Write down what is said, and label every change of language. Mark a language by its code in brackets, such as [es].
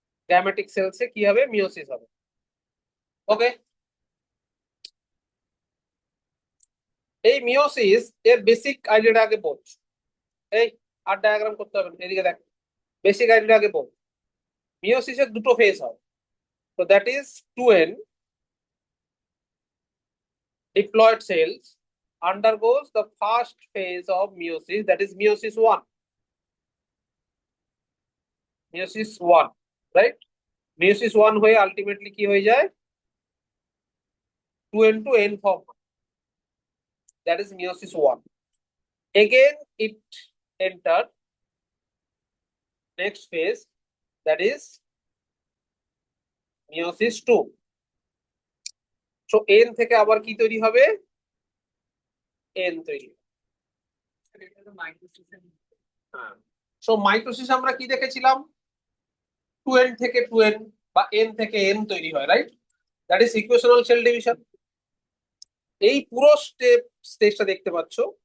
[bn] Gametic সেলসে কি হবে? Meiosis হবে। ওকে। এই মিওসিস এর বেসিক আইডিয়াটা আগে বল। এই আর ডায়াগ্রাম করতে হবে না, এদিকে দেখ। বেসিক আইডিয়াটা আগে বল। মিওসিসের দুটো ফেজ হয়। [en] তো that is 2n diploid cells undergoes the first phase of meiosis, that is meiosis 1. Meiosis 1, right? [bn] Meiosis 1 হয়ে আলটিমেটলি কি হয়ে যায়? [en] 2n to n form, that is meiosis 1. Again it entered next phase, that is meiosis 2. [bn] So n থেকে আবার কি তৈরি হবে? n তৈরি। হ্যাঁ। সো মাইটোসিস আমরা কি দেখেছিলাম? 2n থেকে 2n বা n থেকে n তৈরি হয়, right? [en] That is equational cell division. [bn] এই পুরো স্টেজটা দেখতে পাচ্ছ।